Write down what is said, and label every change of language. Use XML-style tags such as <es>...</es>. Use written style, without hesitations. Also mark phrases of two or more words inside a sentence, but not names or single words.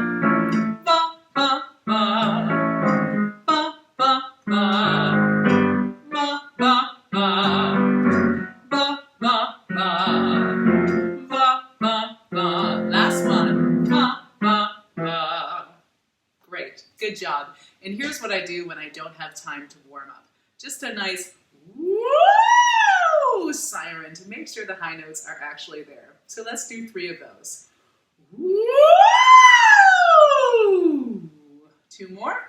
<en>Va, va, va. Va, va, va. Ba, ba, ba. Ba, ba, ba. Ba, ba, ba. Last one. Ba, ba, ba. Great. Good job. And here's what I do when I don't have time to warm up. Just a nice woo siren to make sure the high notes are actually there. So let's do 3 of those. Woo! 2 more.</en>